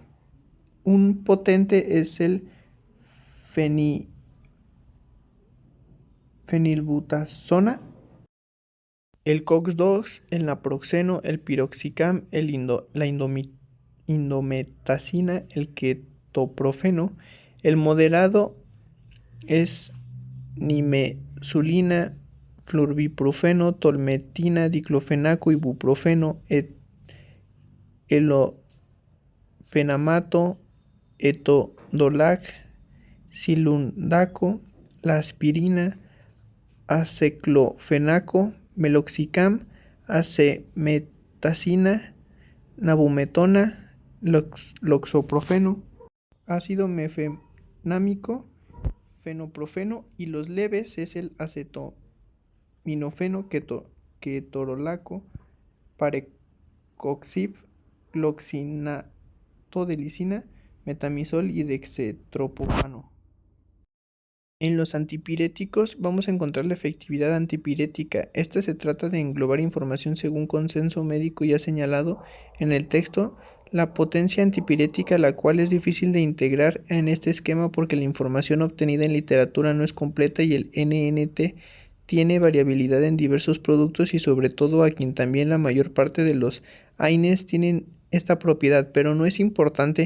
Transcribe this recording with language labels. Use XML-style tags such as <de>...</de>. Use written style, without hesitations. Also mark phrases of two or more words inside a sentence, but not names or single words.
<es>Un potente es el fenilbutazona, el COX-2, el naproxeno, el piroxicam, la indometacina, el ketoprofeno. El moderado es nimesulina, flurbiprofeno, tolmetina, diclofenaco, ibuprofeno, elofenamato, etodolac, silundaco, la aspirina, aceclofenaco, meloxicam, acemetacina, nabumetona, loxoprofeno, ácido mefenámico, fenoprofeno y los leves es el acetaminofeno, ketorolaco, parecoxib, gloxinato de lisina, metamizol y dextromethorphan. En los antipiréticos vamos a encontrar la efectividad antipirética. Esta se trata de englobar información según consenso médico ya señalado en el texto, la potencia antipirética, la cual es difícil de integrar en este esquema porque la información obtenida en literatura no es completa y el NNT tiene variabilidad en diversos productos y sobre todo a quien también la mayor parte de los AINES tienen esta propiedad, pero no es importante.</es>